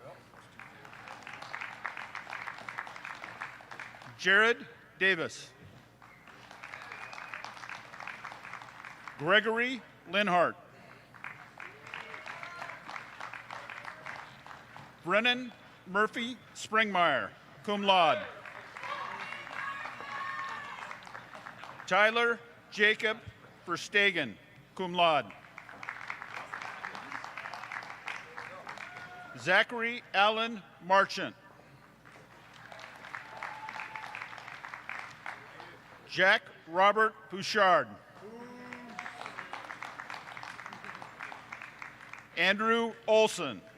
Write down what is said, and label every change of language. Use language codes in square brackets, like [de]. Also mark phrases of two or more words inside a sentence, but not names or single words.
[en] Jared Davis. Gregory Linhart. Brennan Murphy Springmeyer, [la] cum laude. [en] Tyler Jacob Verstegen, [la] cum laude. [en] Zachary Allen Marchant. Jack Robert Bouchard. Andrew Olson.